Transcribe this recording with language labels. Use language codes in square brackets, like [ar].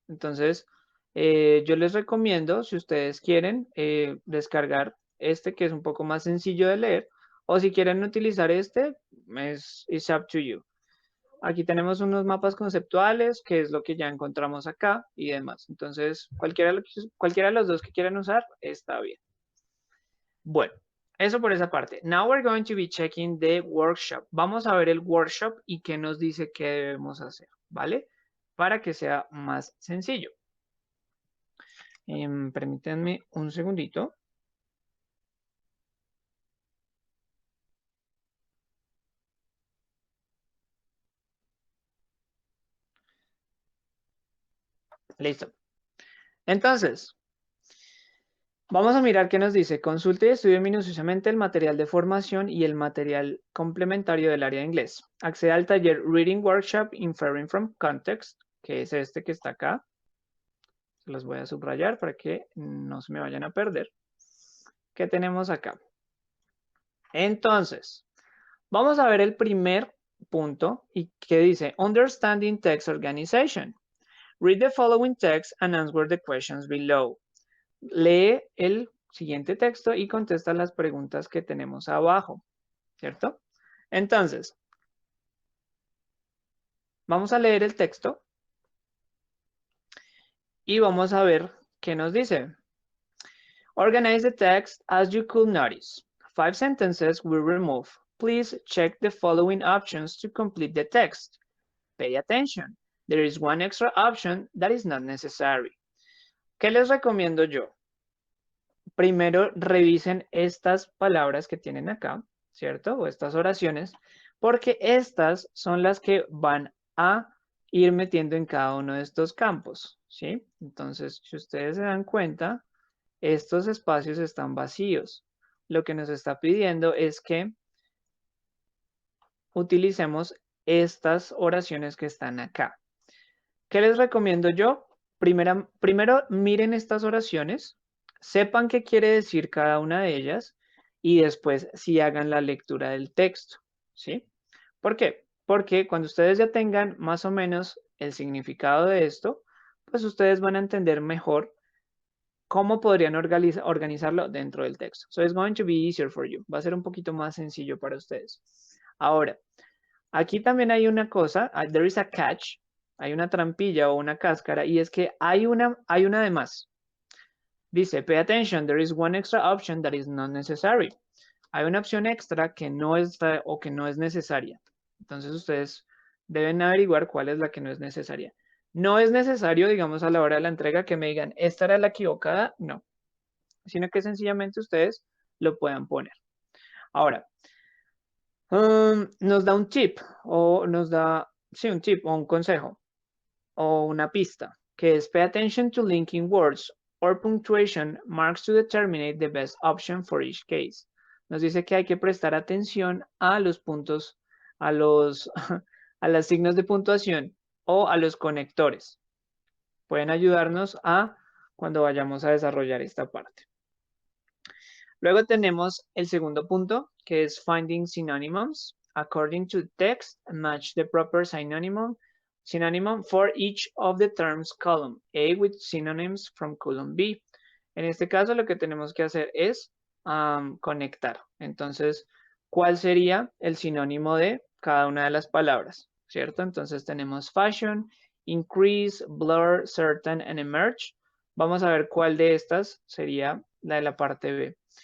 [es] Entonces, yo les recomiendo, si ustedes quieren, descargar este que es un poco más sencillo de leer, o si quieren utilizar este, [en] it's up to you. [es] Aquí tenemos unos mapas conceptuales, que es lo que ya encontramos acá y demás. Entonces, cualquiera de los dos que quieran usar, está bien. Bueno, Eso por esa parte. [en] Now we're going to be checking the workshop. [es] Vamos a ver el workshop y qué nos dice que debemos hacer, ¿vale? Para que sea más sencillo. Permítanme un segundito. Listo. Entonces, vamos a mirar qué nos dice. Consulte y estudie minuciosamente el material de formación y el material complementario del área de inglés. Acceda al taller Reading Workshop Inferring from Context, que es este que está acá. Se los voy a subrayar para que no se me vayan a perder. ¿Qué tenemos acá? Entonces, vamos a ver el primer punto y que dice [en] Understanding Text Organization. Read the following text and answer the questions below. [es] Lee el siguiente texto y contesta las preguntas que tenemos abajo, ¿cierto? Entonces, vamos a leer el texto y vamos a ver qué nos dice. [en] Organize the text as you could notice. 5 sentences will remove. Please check the following options to complete the text. Pay attention. There is one extra option that is not necessary. [es] ¿Qué les recomiendo yo? Primero revisen estas palabras que tienen acá, ¿cierto? O estas oraciones, porque estas son las que van a ir metiendo en cada uno de estos campos, ¿sí? Entonces, si ustedes se dan cuenta, estos espacios están vacíos. Lo que nos está pidiendo es que utilicemos estas oraciones que están acá. ¿Qué les recomiendo yo? Primero miren estas oraciones, sepan qué quiere decir cada una de ellas y después sí hagan la lectura del texto, ¿sí? ¿Por qué? Porque cuando ustedes ya tengan más o menos el significado de esto, pues ustedes van a entender mejor cómo podrían organizarlo dentro del texto. [en] So it's going to be easier for you. [es] Va a ser un poquito más sencillo para ustedes. Ahora, aquí también hay una cosa, [en] there is a catch, [es] hay una trampilla o una cáscara, y es que hay una de más. [en] Dice, pay attention, there is one extra option that is not necessary. [es] Hay una opción extra que no está o que no es necesaria. Entonces ustedes deben averiguar cuál es la que no es necesaria. No es necesario, digamos, a la hora de la entrega que me digan, esta era la equivocada, no. Sino que sencillamente ustedes lo puedan poner. Ahora, nos da un tip o nos da, sí, un tip o un consejo o una pista que es [en] pay attention to linking words or punctuation marks to determine the best option for each case. [es] Nos dice que hay que prestar atención a los puntos, a los, a los signos de puntuación o a los conectores. Pueden ayudarnos a cuando vayamos a desarrollar esta parte. Luego tenemos el segundo punto, que es [en] finding synonyms. According to text, match the proper synonym for each of the terms column A with synonyms from column B. [es] En este caso lo que tenemos que hacer es conectar. Entonces, ¿cuál sería el sinónimo de cada una de las palabras? ¿Cierto? Entonces tenemos fashion, increase, blur, certain, and emerge. Vamos a ver cuál de estas sería la de la parte B.